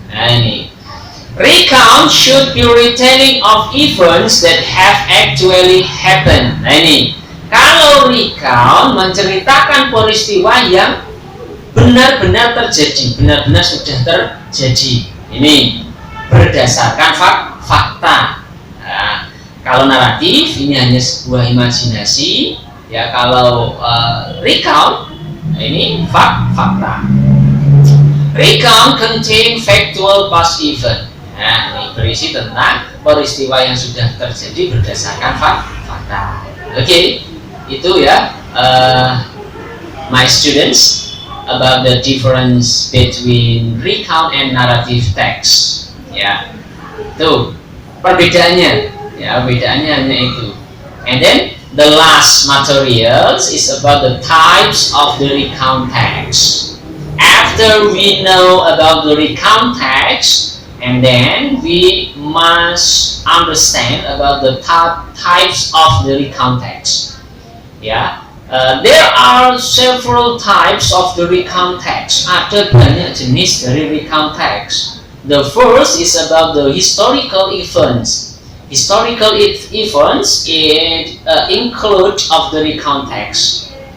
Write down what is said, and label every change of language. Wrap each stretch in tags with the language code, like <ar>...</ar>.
<en>Nah, ini recount should be retelling of events that have actually happened.</en> <id>Nah, ini kalau recount menceritakan peristiwa yang benar-benar terjadi, benar-benar sudah terjadi. Ini berdasarkan fakta. Nah, kalau naratif ini hanya sebuah imajinasi, ya. Kalau recount ini fakta.</id> <en>Recount contain factual past event.</en> <id>Nah, ini berisi tentang peristiwa yang sudah terjadi berdasarkan fakta. Oke, itu ya,</id> <en>my students, about the difference between recount and narrative text.</en> <id>Ya, itu perbedaannya. Ya, bedaannya hanya itu.</id> <en>And then the last materials is about the types of the recount text. After we know about the recount text, and then we must understand about the types of the recount text. Ya, there are several types of the recount text.</en> <id>Ada banyak jenis dari recount text.</id> <en>The first is about the historical events. Historical events include of the recount text.</en>